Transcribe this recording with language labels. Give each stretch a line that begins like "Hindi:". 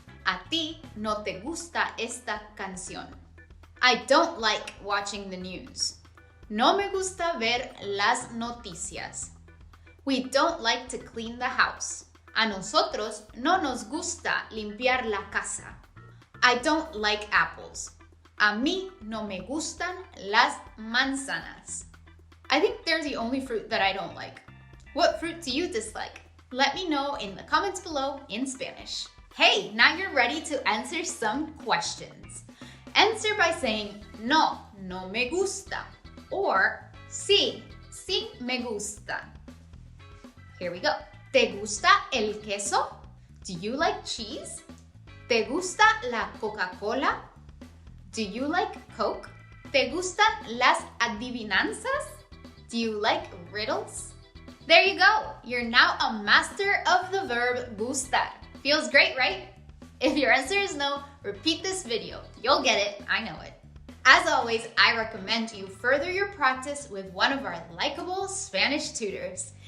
Spanish: A ti no te gusta esta canción.
English: I don't like watching the news.
Spanish: No me gusta ver las noticias.
English: We don't like to clean the house.
Spanish: A nosotros no nos gusta limpiar la casa.
English: I don't like apples.
Spanish: A mí no me gustan las manzanas.
English: I think they're the only fruit that I don't like. What fruit do you dislike? Let me know in the comments below in Spanish. Hey, now you're ready to answer some questions. Answer by saying
Spanish: no, no me gusta,
English: or
Spanish: sí, sí me gusta.
English: Here we go.
Spanish: ¿Te gusta el queso?
English: Do you like cheese?
Spanish: ¿Te gusta la Coca-Cola?
English: Do you like Coke?
Spanish: ¿Te gustan las adivinanzas?
English: Do you like riddles? There you go. You're now a master of the verb gustar. Feels great, right? If your answer is no, repeat this video. You'll get it, I know it. As always, I recommend you further your practice with one of our likable Spanish tutors.